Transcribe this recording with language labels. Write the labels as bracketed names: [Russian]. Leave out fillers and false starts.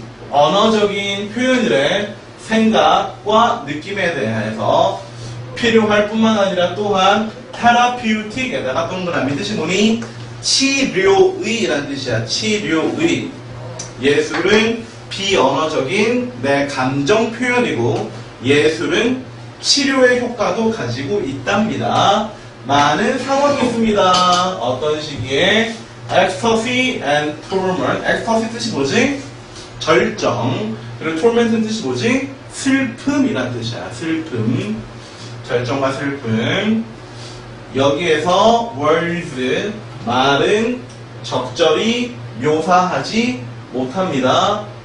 [Korean] 언어적인 표현들의 생각과 느낌에 대해서 필요할 뿐만 아니라 또한 테라피우틱에다가 동그라미 뜻이 뭐니? 치료의라는 뜻이야. 치료의. 예술은 비언어적인 내 감정 표현이고 예술은 치료의 효과도 가지고 있답니다. 많은 상황이 있습니다. 어떤 시기에 [English] ecstasy and torment. [Korean] ecstasy 뜻이 뭐지? 절정. 그리고 torment은 뜻이 뭐지? 슬픔이란 뜻이야. 슬픔. 절정과 슬픔. 여기에서 words, 말은 적절히 묘사하지 못합니다.